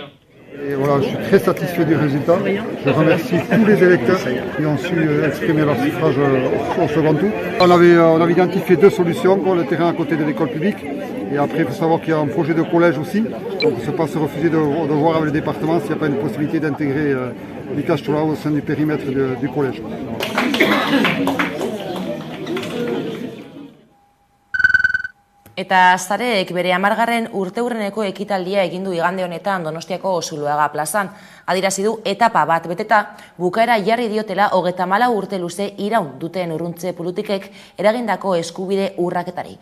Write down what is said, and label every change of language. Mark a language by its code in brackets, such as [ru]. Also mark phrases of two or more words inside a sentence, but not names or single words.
[fr] Et voilà, je suis très satisfait du résultat. Je remercie tous les électeurs qui ont su exprimer leur suffrage au second tour. On avait identifié 2 solutions, le terrain à côté de l'école publique. Et après, il faut savoir qu'il y a un projet de collège aussi. Donc, il ne faut pas se refuser de voir avec le département s'il n'y a pas une possibilité d'intégrer l'Ikastola au sein du périmètre du collège. [eu] Eta Zareek bere 10. urteurreneko ekitaldia egin du igande honetan Donostiako Zuloaga plazan. Adierazi du etapa bat beteta, bukaera jarri diotela 34 urte luze iraun duten urruntze politikek eragindako eskubide urraketari.